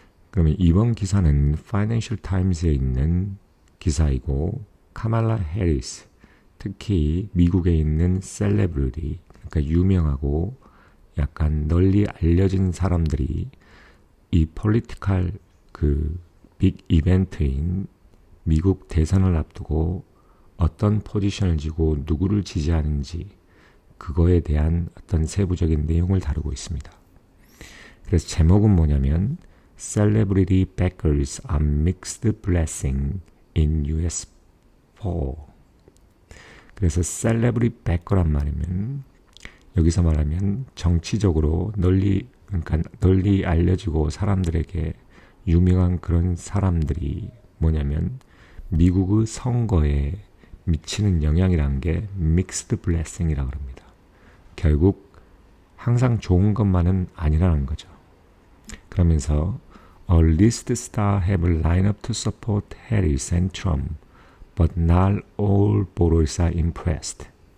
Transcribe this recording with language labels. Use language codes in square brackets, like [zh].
[ko] 그러면 이번 기사는 파이낸셜 타임스에 있는 기사이고 카말라 해리스, 특히 미국에 있는 셀레브리티, 그러니까 유명하고 약간 널리 알려진 사람들이 이 폴리티컬 빅 이벤트인 미국 대선을 앞두고 어떤 포지션을 쥐고 누구를 지지하는지 그거에 대한 어떤 세부적인 내용을 다루고 있습니다. 그래서 제목은 뭐냐면 [en] Celebrity Backers are Mixed Blessing in US Poll. [ko] 그래서 Celebrity Backer란 말이면 여기서 말하면 정치적으로 그러니까 널리 알려지고 사람들에게 유명한 그런 사람들이 뭐냐면 미국의 선거에 미치는 영향이라는 게 믹스드 블레싱이라고 합니다. 결국 항상 좋은 것만은 아니라는 거죠. 그러면서 [en] A list star have lined up to support Harris and Trump, but not all voters are impressed.